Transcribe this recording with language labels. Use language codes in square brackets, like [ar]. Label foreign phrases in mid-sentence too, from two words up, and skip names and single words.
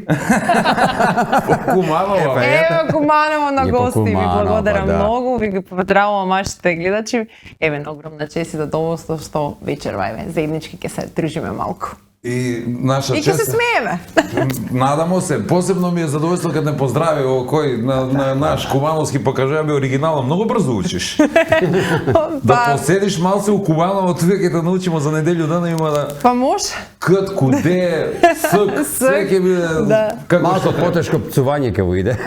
[mk] Куманово. Ево Куманово на И по гости, ви Куманово, благодарам да. многу, ви ги поздравувам вашите гледачи. Еве, огромна чест и задоволство што вечерва еве заеднички ќе се дружиме малку. И наша И ќе се чест. смееме. Надамо се, посебно ми е задоволство kad ne pozdravi кој на наш кумановски покажа би оригинално, многу брзо учиш. Да Па, поседиш малце у Куманово, тука ќе те научимо за неделю дана има да па може? кът, куде, сък, све ќе биде Да. како Малко што треба. потешко пцување ќе во иде.